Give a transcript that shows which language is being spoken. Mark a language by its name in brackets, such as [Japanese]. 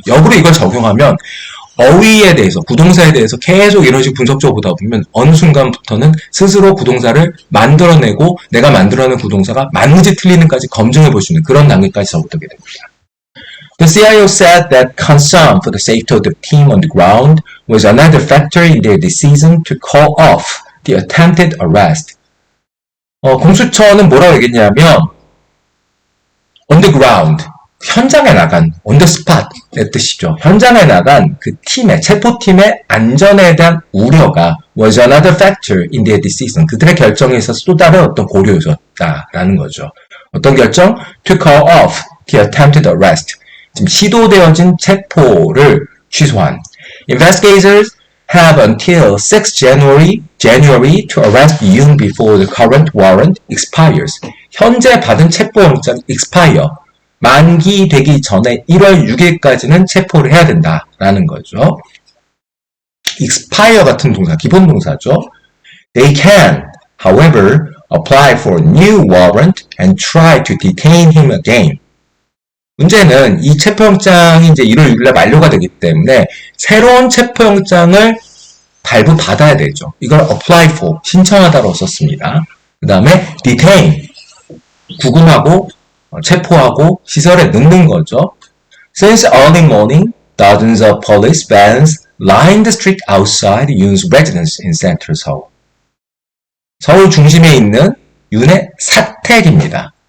[Korean] 역으로 이걸 적용하면 어휘에 대해서, 구동사에 대해서 계속 이런 식으로 분석적으로 보다 보면 어느 순간부터는 스스로 구동사를 만들어내고 내가 만들어낸 구동사가 맞는지 틀리는지까지 검증해 볼 수 있는 그런 단계까지 접어들게 됩니다. [English] The CIO said that concern for the safety of the team on the ground was another factor in their decision to call off the attempted arrest. [Korean] 공수처는 뭐라고 얘기했냐면 [English] on the ground, [Korean] 현장에 나간 [English] on the spot [Korean] 의 뜻이죠. 현장에 나간 그 팀의, 체포팀의 안전에 대한 우려가 [English] was another factor in their decision. [Korean] 그들의 결정에 있어서 또 다른 어떤 고려 요소였다라는 거죠. 어떤 결정? [English] To call off the attempted arrest. [Korean] 지금 시도되어진 체포를 취소한. [English] Investigators have until 6 January to arrest Yoon before the current warrant expires. [Korean] 현재 받은 체포영장 expire. 만기되기 전에 1월 6일까지는 체포를 해야 된다라는 거죠. expire 같은 동사, 기본 동사죠. [English] They can, however, apply for a new warrant and try to detain him again. [Korean] 문제는 이 체포영장이 이제 1월 6일에 만료가 되기 때문에 새로운 체포영장을 발부받아야 되죠. 이걸 [English] apply for, [Korean] 신청하다로 썼습니다. 그 다음에 detain, 구금하고 체포하고 시설에 넣는 거죠. [English] Since early morning, dozens of police vans line the street outside Yoon's residence in Central Seoul. [Korean] 서울 중심에 있는 윤의 사택입니다.